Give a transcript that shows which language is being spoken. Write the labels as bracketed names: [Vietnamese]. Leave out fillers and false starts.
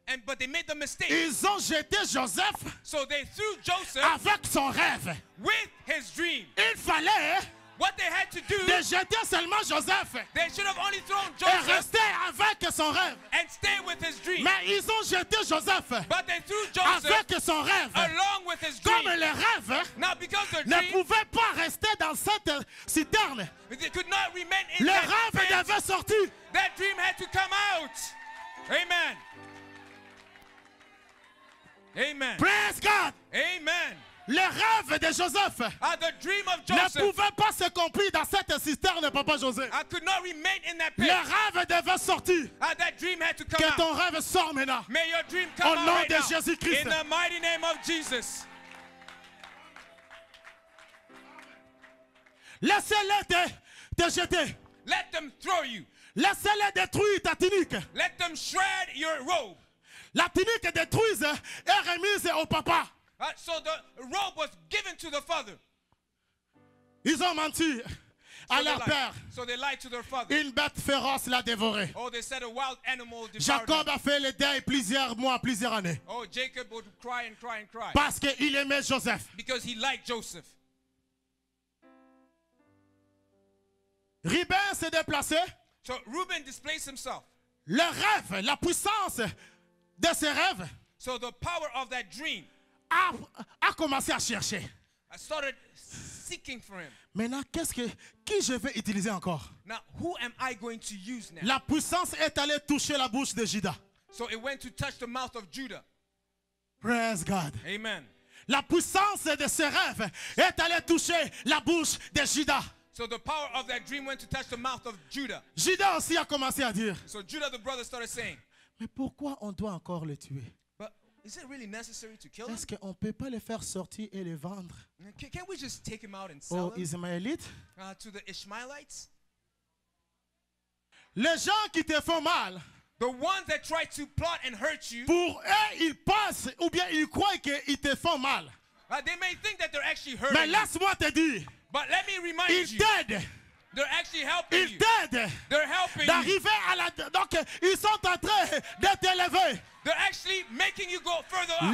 [English] But they made the mistake. [French] Ils ont jeté Joseph [English] So they threw Joseph [French] avec son rêve. [English] with his dream. [French] Il fallait [English] What they had to do, [French] de jeter seulement Joseph [English] they should have only thrown [French] et [English] Joseph [French] rester avec son rêve. [English] and stay with his dream. [French] Mais ils ont jeté Joseph [English] But they threw Joseph [French] avec son rêve. [English] along with his [French] Comme [English] dream. [French] le rêve [English] Now because the [French] ne [English] dream, [French] pouvait pas rester dans cette citerne, [English] they could not remain in [French] le [English] that [French] rêve [English] pit. [French] devait sortir. [English] That dream had to come out. Amen. Amen. Praise God. Amen. [French] Le rêve de Joseph [English] The dream of [French] ne [English] Joseph, [French] pouvait pas se compris dans cette cisterne, papa José. [English] I could not remain in that [French] Le [English] pit. [French] rêve devait sortir. [English] That dream had to come [French] Que [English] out. [French] ton rêve sorte maintenant. [English] May your dream [French] Au [English] come out [French] nom [English] right [French] de [English] now. [French] Jésus-Christ. [English] In the mighty name of Jesus. [French] Laissez-les te jeter. [English] Let them throw you. [French] Laissez-les détruire ta tunique. [English] Let them shred your robe. [French] La tunique détruite est remise au papa. [English] So the robe was given to the father. [French] Ils ont menti à [English] So they [French] leur [English] lied. [French] père. [English] So they lied to their father. [French] Une bête féroce l'a dévoré. [English] Oh, they said a wild animal devoured [French] Jacob [English] him. [French] a fait le deuil plusieurs mois, plusieurs années. [English] Oh, Jacob would cry and cry and cry. [French] Parce qu'il aimait Joseph. [English] Because he liked Joseph. [French] Ruben s'est déplacé. [English] So Reuben displaced himself. [French] Le rêve, la puissance de ses rêves [English] So the power of that dream, [French] a commencé à chercher. [English] I started seeking for him. [French] Maintenant, qui je vais utiliser encore? [English] Now, who am I going to use now? [French] La puissance est allée toucher la bouche de Judas. [English] So it went to touch the mouth of Judah. Praise God. Amen. [French] La puissance de ses rêves est allée toucher la bouche de Judas. [English] So the power of that dream went to touch the mouth of Judah. [French] Judas aussi a commencé à dire, [English] So Judah, the brother, started saying, [French] mais pourquoi on doit encore le tuer? [English] but is it really necessary to kill him? [French] Est-ce qu'on ne peut pas le faire sortir et le vendre [English] Can't we just take him out and sell [French] aux [English] him [French] Ismaélites? [English] to the Ishmaelites? [French] Les gens qui te font mal, [English] The ones that try to plot and hurt you, [French] pour eux, ils pensent ou bien ils croient qu'ils te font mal. [English] they may think that they're actually [French] Mais [English] hurting you. [French] laisse-moi te dire, [English] But let me remind [French] ils [English] you, [French] t'aident. [English] they're actually helping [French] Ils [English] you. [French] t'aident [English] They're helping you. [French] d'arriver à la... Donc, ils sont en train de t'élever. [English] They're actually making you go further up.